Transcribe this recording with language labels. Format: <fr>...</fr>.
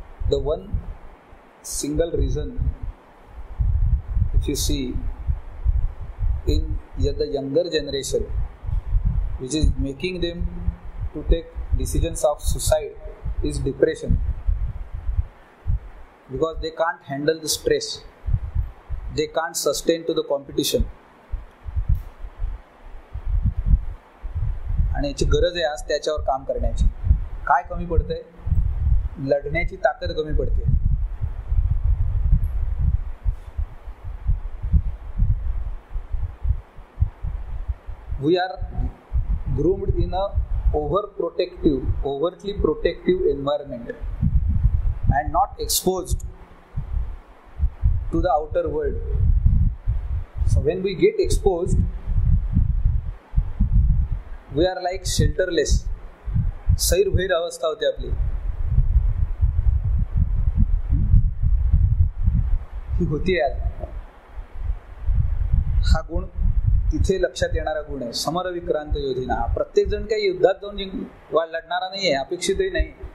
<en>The one single reason, if you see in the younger generation, which is making them to take decisions of suicide, is depression. Because they can't handle the stress, they can't sustain to the competition.</en> <mr>आणि याची गरज आहे आज त्याच्यावर काम करण्याची. काय कमी पडतंय? लढण्याची ताकद कमी पडते.</mr> <en>We are groomed in a overtly protective environment and not exposed to the outer world. So when we get exposed, we are like shelterless.</en> <mr>सैरभैर अवस्था होते आपली. ही होती आज. हा गुण तिथे लक्षात येणारा गुण आहे.</mr> <sa>समर विक्रांत योधिना.</sa> <mr>प्रत्येक जण काही युद्धात जाऊन लढणारा नाहीये, अपेक्षितही नाही.</mr>